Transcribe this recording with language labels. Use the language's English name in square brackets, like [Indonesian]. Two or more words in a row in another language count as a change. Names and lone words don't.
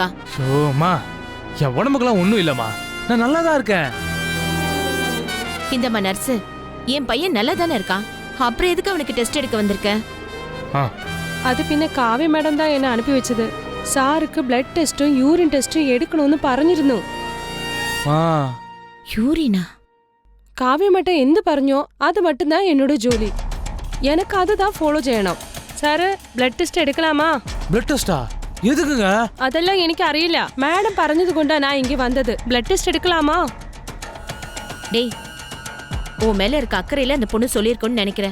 [Tamil] ஷோமா, என் உடம்புக்கெல்லாம் ஒண்ணும் இல்லம்மா, நான் நல்லா தான் இருக்கேன். இந்தம்மா நர்ஸ், என் பையன் நல்லா தானே இருக்கான், அப்புறம் எதுக்கு அவனுக்கு டெஸ்ட் எடுக்க வந்திருக்க? அது பின்ன காவிய மேடம் தான் என்ன அனுப்பி வச்சது. சாருக்கு பிளட் டெஸ்டும் யூரின் டெஸ்டும் எடுக்கணும்னு പറഞ്ഞിരുന്നു. யூரினா? കാവ്യ மட்டும் [Malayalam] എന്ത് പറഞ്ഞോ [Tamil] அது மட்டும்தான் என்னோட ஜோலி. எனக்கு அதுதான் ஃபாலோ செய்யணும். சார் பிளட் டெஸ்ட் எடுக்கலாமா? பிளட் டெஸ்டா? எதுக்குங்க? அதெல்லாம் எனக்கு அறியல. மேடம் പറഞ്ഞது கொண்டா நான் இங்க வந்தது. பிளட் டெஸ்ட் எடுக்கலாமா? டேய், உன் மேல இருக்க அக்கறையில அந்த பொண்ணு சொல்லியிருக்கோன்னு நினைக்கிறேன்.